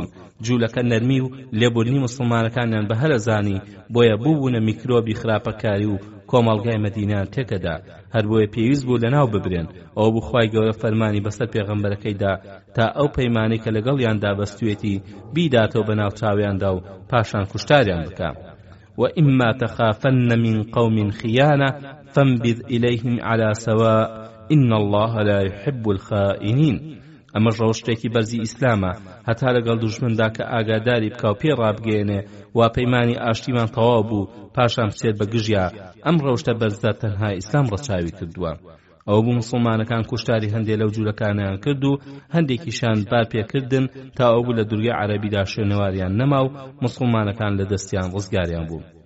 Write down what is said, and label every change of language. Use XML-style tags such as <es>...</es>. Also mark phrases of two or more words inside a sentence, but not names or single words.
<ckb>جوولەکە نەرمی و لێبوردنی مسلمانەکانیان بە هەرەزانی، بۆیە بووبوونە میکرۆبی خراپەکاری و کۆمەڵگای مەدینەیان تێکەدا، هەر بۆیە پێویست بوو لەناو ببرێن. ئەوە بوو خوای گەورە فەرمانی بەسەر پێغەمبەرەکەیدا تا ئەو پەیمانەی کە لەگەڵیاندا بەستوێتی بیداتەوە بەناو چاویاندا و پاشان کوشتاریان بکە.</ckb> <ar>وإما تخافن من قوم خيانة فانبذ إليهم على سواء إن الله لا يحب الخائنين.</ar> <ckb>ئەمە ڕەوشتێکی بەرزی ئیسلامە، هەتا لەگەڵ دوژمندا کە ئاگاداری بکە و پێ ڕابگەێنێ وا پەیمانی ئاشتیمان تەواو بوو پاشان بچێت بە گژیا. ئەم ڕەوشتە بەرزدا تەنها ئیسلام ڕەچاوی کردووە. ئەوە بوو مسلمانەکان کوشتاری هەندێک لەو جوولەکانیان کرد و هەندێکیشان بار پێکردن تا ئەو بوو لە دورگەی عەرەبیدا شوێنەواریان نەما و مسلمانەکان لە دەستیان ڕزگاریان بوو.</ckb>